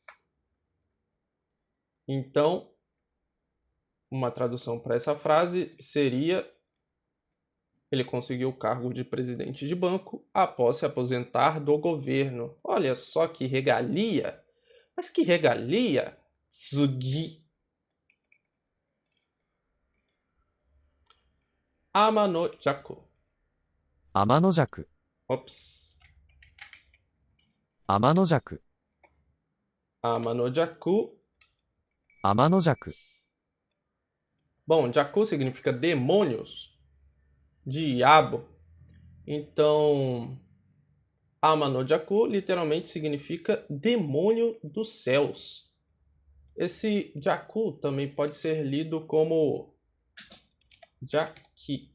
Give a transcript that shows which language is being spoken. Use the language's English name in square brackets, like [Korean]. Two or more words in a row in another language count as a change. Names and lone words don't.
[Portuguese] Então, uma tradução para essa frase seria: ele conseguiu o cargo de presidente de banco após se aposentar do governo. Olha só que regalia! Mas que regalia! [Japanese] 次。天邪鬼. 天の弱。 Ops. 天の弱。 Amanojaku. 天の弱。 [Portuguese] Bom, jaku significa demônios, diabo. Então, Amanojaku literalmente significa demônio dos céus. Esse jaku também pode ser lido como jaki.